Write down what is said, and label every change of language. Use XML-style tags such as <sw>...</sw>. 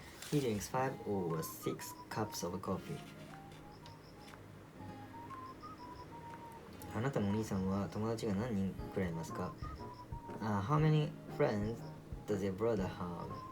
<en>He drinks 5 or 6 cups of coffee.</en> <ja>あなたのお兄さんは友達が何人くらいいますか？</ja> <en>How many friends does your brother have?</en>